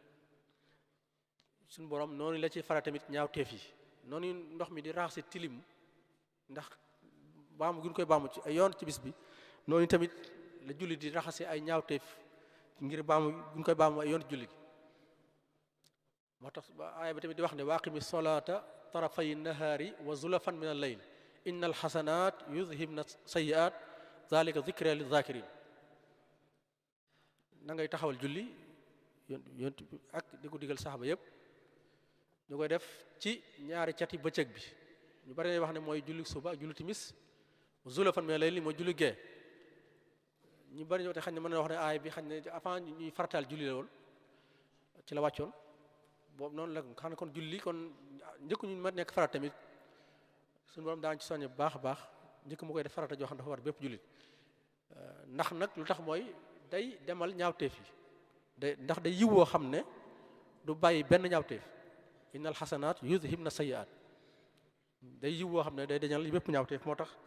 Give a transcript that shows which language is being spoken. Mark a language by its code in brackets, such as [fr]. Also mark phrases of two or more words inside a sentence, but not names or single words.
[wo] suñu borom noonu la ci fara tamit ñaaw teef yi noonu ndox mi di raxasi tilim ndax baamu gi ñu koy baamu ci ay yoon ci bis bi noonu tamit la julli di raxasi ay ñaaw teef ngir baamu gi ñu koy baamu ay yoon julli gi moo tax aaya bi tamit di wax ne [ar] وأقم الصلاة طرفي النهار وزلفا من الليل إن الحسنات يذهبن السيئات ذلك ذكرى للذاكرين [wo] na ngay taxawal julli yont ak di ko digal saxaba yëpp ñu koy def ci ñaari cati bëccëg bi ñu bari wax ne mooy julli suba ak julli timis [ar] زلفا من [wo] al-layl mooy julli gee ñu bari ñoo te xañ ne mën na wax ne aaya bi xañ ne avant ñuy farataal julli la woon ci la wàccoon boobu noonu la xam ne kon julli kon njëkk ñu ma nekk farat tamit suñu borom daan ci soññe bu baax a baax njëkk mu koy def farata joo xam dafa war bépp jullit ndax nag lu tax mooy day demal ñaawteef yi day ndax day yiwoo xam ne du bàyyi benn ñaawteef [ar] إن الحسنات يذهبن السيئات [wo] day yiwoo xam ne day dañal bépp ñaawteef moo tax